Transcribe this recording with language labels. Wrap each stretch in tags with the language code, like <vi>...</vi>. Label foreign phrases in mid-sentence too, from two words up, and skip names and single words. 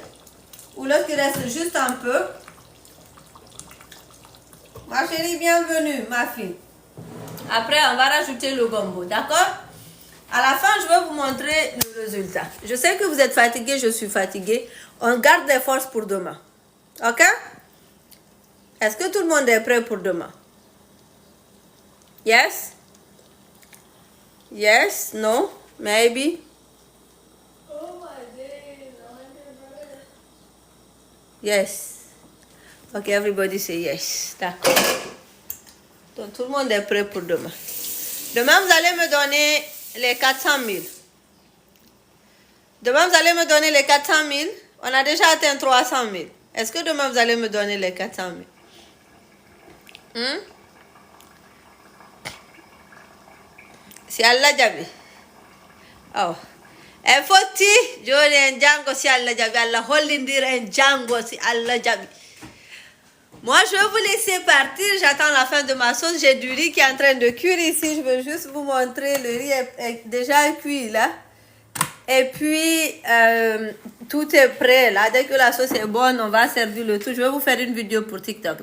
<fr>Ou lorsqu'il reste juste un peu. Ma chérie, bienvenue, ma fille. Après, on va rajouter le gombo, d'accord? À la fin, je vais vous montrer le résultat. Je sais que vous êtes fatigué, je suis fatiguée. On garde des forces pour demain. Ok? Est-ce que tout le monde est prêt pour demain?</fr> <en>Yes? Yes? No? Maybe? Yes. Ok, everybody say yes.</en> <fr>D'accord. Donc, tout le monde est prêt pour demain. Demain, vous allez me donner les 400 000. Demain, vous allez me donner les 400 000. On a déjà atteint 300 000. Est-ce que demain, vous allez me donner les 400 000?</fr> <ff>Si Allah jabi. Oh. E foti joni en jango si Allah jabi. Allah hollindira en jango si Allah jabi.</ff> <fr>Moi, je vais vous laisser partir. J'attends la fin de ma sauce. J'ai du riz qui est en train de cuire ici. Je veux juste vous montrer. Le riz est déjà cuit là. Et puis, tout est prêt là. Dès que la sauce est bonne, on va servir le tout. Je vais vous faire une vidéo pour TikTok.</fr>